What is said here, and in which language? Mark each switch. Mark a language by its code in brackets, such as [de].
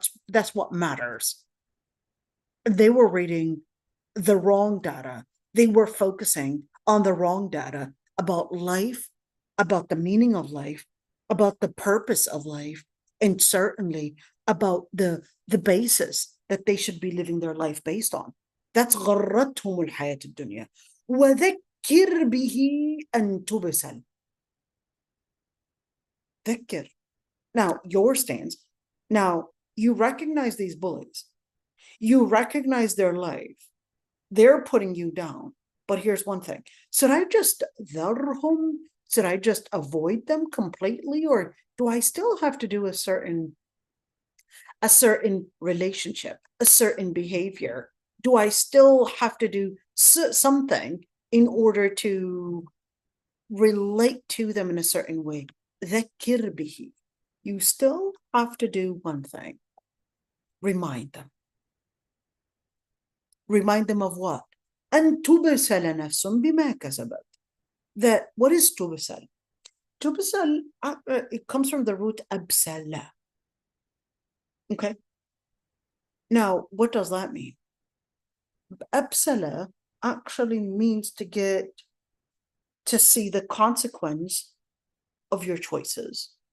[en] That's what matters. They were reading the wrong data. They were focusing on the wrong data about life, about the meaning of life, about the purpose of life, and certainly about the basis that they should be living their life based on. That's [ar] غرتهم الحياة الدنيا وذكر به أن تبسل. ذكر. [en] Now, your stance. Now, you recognize these bullies. You recognize their life. They're putting you down. But here's one thing. Should I just [ar] ذرهم? [en] Should I just avoid them completely? Or do I still have to do a certain relationship, a certain behavior? Do I still have to do something in order to relate to them in a certain way? [ar] ذكر به. [en] You still have to do one thing. Remind them. Remind them of what? [ar] أن تبسل نفس بما كسبت. [en] that what is tubsal? Tubsal, it comes from the root absala. Okay. Now, what does that mean? Absala actually means to see the consequence of your choices.